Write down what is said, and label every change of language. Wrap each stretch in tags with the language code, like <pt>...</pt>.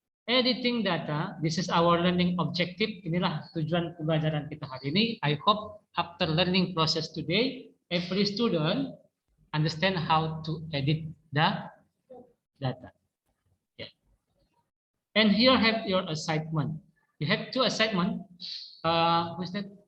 <en>Editing data, this is our learning objective.</en> <id>Inilah tujuan pembelajaran kita hari ini.</id> <en>I hope after learning process today, every student understand how to edit the data. Yeah. And here have your assignment. You have 2 assignment. Who's that?</en>